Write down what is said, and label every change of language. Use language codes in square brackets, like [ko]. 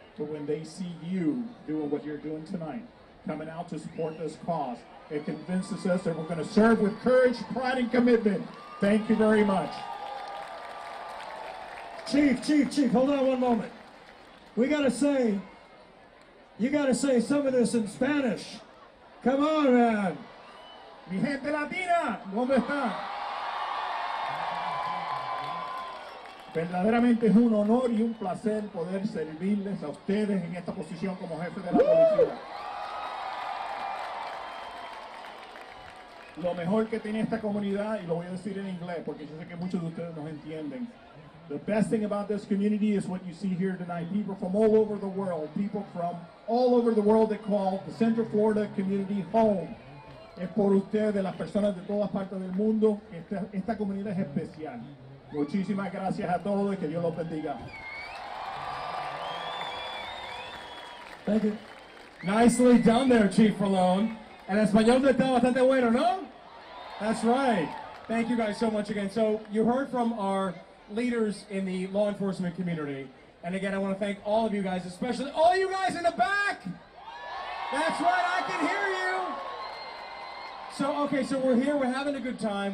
[en] But when they see you doing what you're doing tonight, coming out to support this cause, it convinces us that we're going to serve with courage, pride, and commitment. Thank you very much. Chief, hold on one moment. You gotta say some of this in Spanish. Come on, man. [es] Mi gente latina, ¿dónde están? Verdaderamente es un honor y un placer poder servirles a ustedes en esta posición como jefe de la policía. Lo mejor que tiene esta comunidad, y lo voy a decir en inglés porque yo sé que muchos de ustedes nos entienden. [en] The best thing about this community is what you see here tonight. People from all over the world, people from all over the world that call the Central Florida community home. [es] Es por ustedes, las personas de todas partes del mundo. Esta comunidad es especial. Muchísimas gracias a todos y que Dios los bendiga. [en] Thank you. Nicely done there, Chief Falone. [es] El español de está bastante bueno, ¿no? [en] That's right. Thank you guys so much again. So you heard from our leaders in the law enforcement community. And again, I want to thank all of you guys, especially all you guys in the back. That's right, I can hear you. So we're here, we're having a good time.